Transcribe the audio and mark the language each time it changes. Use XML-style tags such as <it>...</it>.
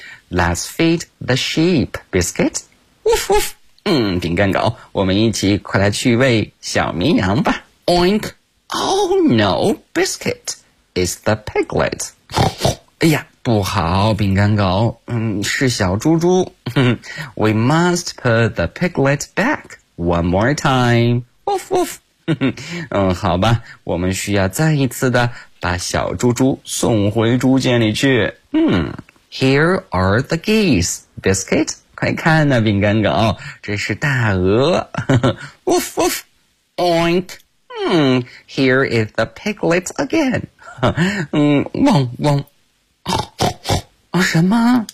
<en>Let's feed the sheep, Biscuit. Woof woof.</en> <zh>饼干狗，我们一起快来去喂小绵羊吧。</zh> <en>Oink. Oh no, Biscuit. It's the piglet.</en> <zh>哎呀，不好，饼干狗，是小猪猪。</zh> <en>We must put the piglet back one more time. Woof woof.</en> <zh>好吧，我们需要再一次的把小猪猪送回猪圈里去。</zh> <en>Here are the geese, Biscuit.</en> <zh>快看呐，饼干狗，这是大鹅。</zh> <en>Woof woof. Oink. Here is the piglet again.</en> <zh>汪汪。啊，什么？</zh>